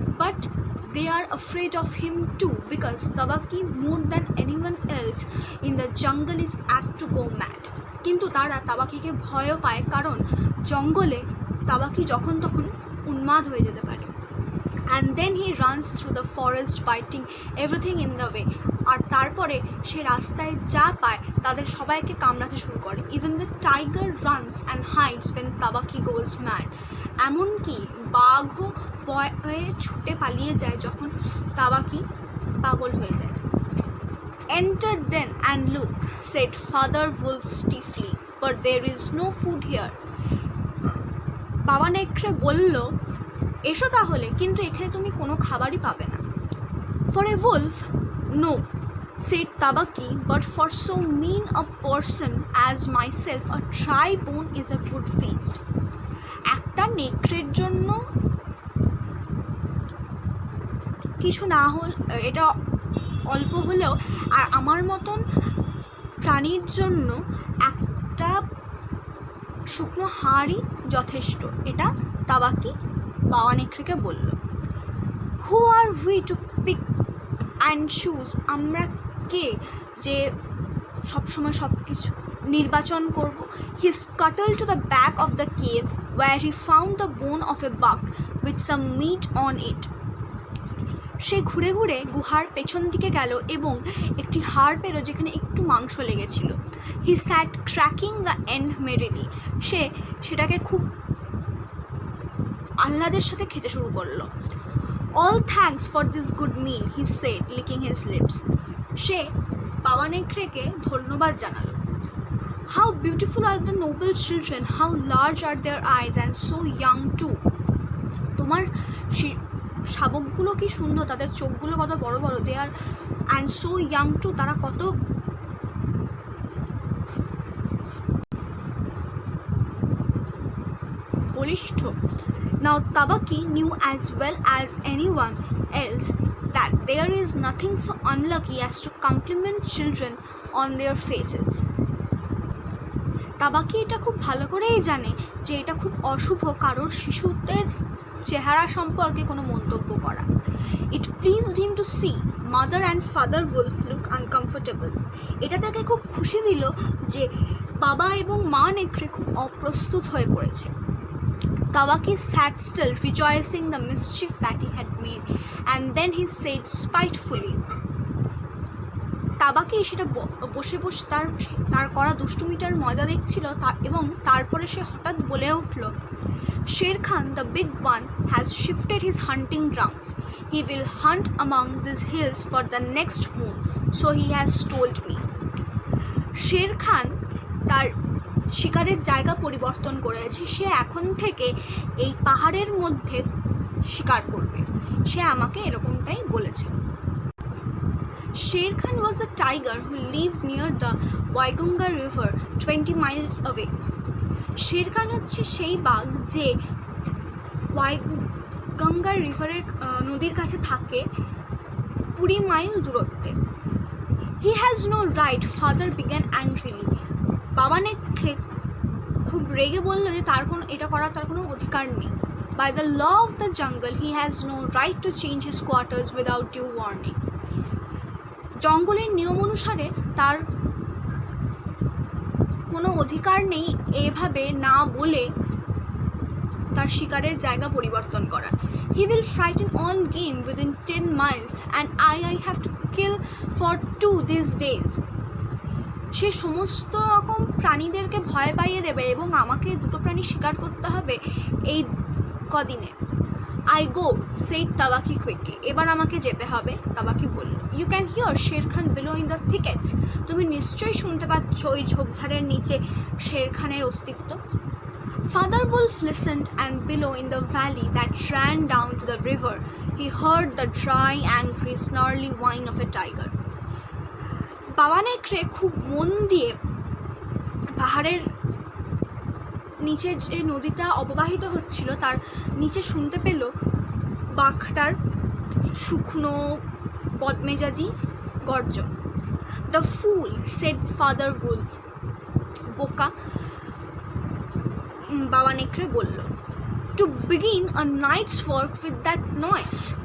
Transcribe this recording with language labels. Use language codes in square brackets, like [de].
[en] But they are afraid of him too because Tabaki more than anyone else in the jungle is apt to go mad. [bn] কিন্তু তারা তাবাকিকে ভয় পায় কারণ জঙ্গলে তাবাকি যখন তখন উন্মাদ হয়ে যেতে পারে। [en] And then he runs through the forest biting everything in the way. [bn] আর তারপরে সে রাস্তায় যা পায় তাদের সবাইকে কামড়াতে শুরু করে। [en] Even the tiger runs and hides when Tabaki goes mad. [bn] এমনকি বাঘও ভয়ে ছুটে পালিয়ে যায় যখন তাবাকি পাগল হয়ে যায়। [en] Enter then and look, said Father Wolf stiffly, but there is no food here. [bn] বাবা নেকড়ে বলল, এসো তাহলে, কিন্তু এখানে তুমি কোনো খাবারই পাবে না। [en] For a wolf, no, said Tabaki, but for so mean a person as myself, a dry bone is a good feast. [bn] একটা নেকড়ের জন্য কিছু না হল, এটা অল্প হলেও, আর আমার মতন প্রাণীর জন্য একটা শুকনো হাড়ই যথেষ্ট, এটা তাবাকি বাবা নেকড়েকে বলল। [en] who are we to pick and choose, [bn] আমরা কে যে সবসময় সব কিছু নির্বাচন করব। [en] He scuttled to the back of the cave where he found the bone of a buck with some meat on it. [bn] সে ঘুরে ঘুরে গুহার পেছন দিকে গেল এবং একটি হাড় পেল যেখানে একটু মাংস লেগেছিল। [en] He sat cracking the end merrily. [bn] সে সেটাকে খুব আহ্লাদের সাথে খেতে শুরু করলো। [en] All thanks for this good meal, he said, licking his lips. [bn] সে বাবা নেকড়েকে ধন্যবাদ জানালো। [en] How beautiful are the noble children, how large are their eyes and so young too. [bn] তোমার শাবকগুলো কি সুন্দর, তাদের চোখগুলো কত বড় বড়, [en] they are and so young too, [bn] তারা কত বলিষ্ঠ। [en] Now Tabaki knew as well as anyone else that there is nothing so unlucky as to compliment children on their faces. [bn] তাবাকি এটা খুব ভালো করেই জানে যে এটা খুব অশুভ কারোর শিশুদের চেহারা সম্পর্কে কোনো মন্তব্য করা। [en] It pleased him to see mother and father wolf look uncomfortable. [bn] এটা তাকে খুব খুশি দিল যে বাবা এবং মা নেকড়ে খুব অপ্রস্তুত হয়ে পড়েছে। [en] Tabaki sat still, rejoicing the mischief that he had made, and then he said spitefully. [bn] তাবাকি সেটা বসে বসে তার করা দুষ্টুমিটার মজা দেখছিল, এবং তারপরে সে হঠাৎ বলে উঠল, [en] Sher Khan, the big one, has shifted his hunting grounds. He will hunt among these hills for the next moon, so he has told me. [bn] Sher Khan তার শিকারের জায়গা পরিবর্তন করেছে, সে এখন থেকে এই পাহাড়ের মধ্যে শিকার করবে, সে আমাকে এরকমটাই বলেছে। [en] Sher Khan was a tiger who lived near the Waigunga river 20 miles away. [bn] Sher Khan হচ্ছে সেই বাঘ যে ওয়াইগঙ্গা রিভারের নদীর কাছে থাকে 20 মাইল দূরত্বে। [en] He has no right, father began angrily. [bn] বাবা নেকড়ে খুব রেগে বলল যে এটা করার তার কোনো অধিকার নেই। [en] By the law of the jungle, he has no right to change his quarters without due warning. [bn] জঙ্গলের নিয়ম অনুসারে তার কোনো অধিকার নেই এভাবে না বলে তার শিকারের জায়গা পরিবর্তন করার। [en] He will frighten all game within 10 miles and I have to kill for 2 these days. [bn] সে সমস্ত রকম প্রাণীদেরকে ভয় পাইয়ে দেবে এবং আমাকে দুটো প্রাণী শিকার করতে হবে এই কদিনে। [en] I go, said Tabaki quickly. [bn] এবার আমাকে যেতে হবে, তাবাকি বলল। [en] You can hear Sher Khan below in the thickets. [bn] তুমি নিশ্চয়ই শুনতে পাচ্ছ ওই ঝোপঝাড়ের নিচে শের খানের অস্তিত্ব। [en] Father Wolf listened, and below in the valley that ran down to the river, he heard the dry, angry, snarly whine of a tiger. [bn] বাবা নেকড়ে খুব মন দিয়ে পাহাড়ের নিচে যে নদীটা অববাহিত হচ্ছিল তার নিচে শুনতে পেল বাঘটার শুকনো বদমেজাজি গর্জন। [en] The fool, said Father Wolf. [bn] বোকা, বাবা নেকড়ে বলল। [en] To begin a night's work with that noise.